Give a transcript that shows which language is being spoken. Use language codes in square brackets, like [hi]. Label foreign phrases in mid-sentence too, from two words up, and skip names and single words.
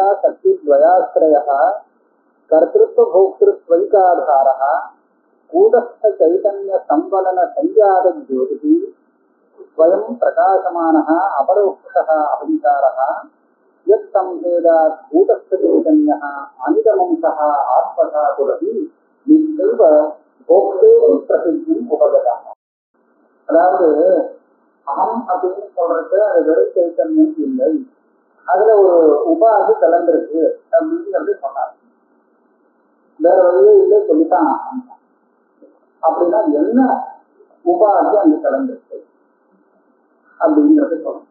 [sa] शक्तिद्वयाश्रयः कर्तृत्व भोक्तृत्वैकाधारः कूटस्थ चैतन्य संवलन संजात ज्योतिः स्वयं प्रकाशमानः अपरोक्षः अहंकारः यत्संभेदात् कूटस्थ चैतन्यः अनिदमंसः आत्मधातुरपि नित्यैव भोक्तेः प्रसिद्धिम् उपगतः. [ta] அதாவது அகம் அப்படின்னு சொல்றது அது வெறும் சைத்தன்யம் இல்லை, அதுல ஒரு உபாதி கலந்திருக்கு அப்படிங்கிறது சொன்னார். வேற வழியே இல்லை சொல்லித்தான் அப்படின்னா என்ன உபாதி அங்க கலந்திருக்கு அப்படிங்கிறது சொல்லணும்.